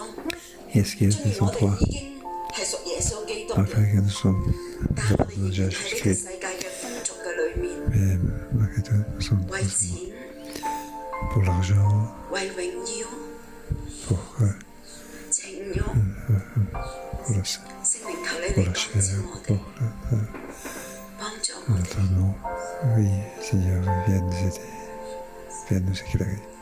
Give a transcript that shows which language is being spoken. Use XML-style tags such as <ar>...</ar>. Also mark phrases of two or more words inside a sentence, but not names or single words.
<yue>雖然我哋已經係屬耶穌基督，但係我哋仍然喺呢個世界嘅風俗嘅裏面，為錢、為榮耀、情慾，聖靈求你嚟光照我哋，幫助我哋。</yue> <fr>Oui, Seigneur, viens nous aider, viens nous éclairer.</fr>